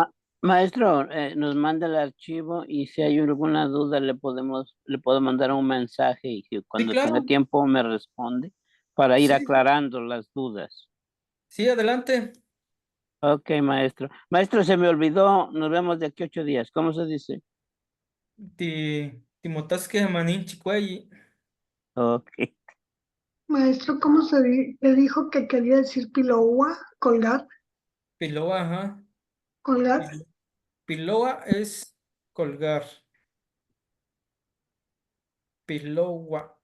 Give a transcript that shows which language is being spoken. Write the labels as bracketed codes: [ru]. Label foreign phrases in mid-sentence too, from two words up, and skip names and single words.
[es] Maestro, nos manda el archivo y si hay alguna duda le puedo mandar un mensaje y que sí, cuando tenga claro, tiempo me responde para ir sí, aclarando las dudas. sí, adelante. Ok, maestro. Maestro, se me olvidó, nos vemos de aquí 8 días. ¿Cómo se dice? [nah] Ti Timotasque amanin chicueyi. [es] Ok. Maestro, ¿cómo le dijo que quería decir pilowa? Colgar, Piloa, ajá. colgar, Piloa es colgar. Piloa.